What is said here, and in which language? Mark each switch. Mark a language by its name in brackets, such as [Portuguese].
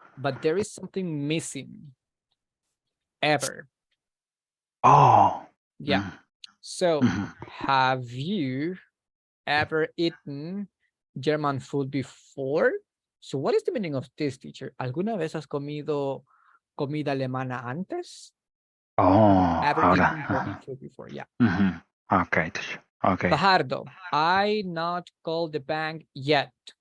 [English] But there is something missing. Ever. Oh. Yeah. So, Mhm. have you ever eaten German food before? So what is the meaning of this, teacher? [Spanish] ¿Alguna vez has comido comida alemana antes? Oh, [English] Ever [Spanish] ahora. [English] eaten German food before? Yeah. Mhm. Okay, teacher. Okay. Fajardo, I not called the bank yet.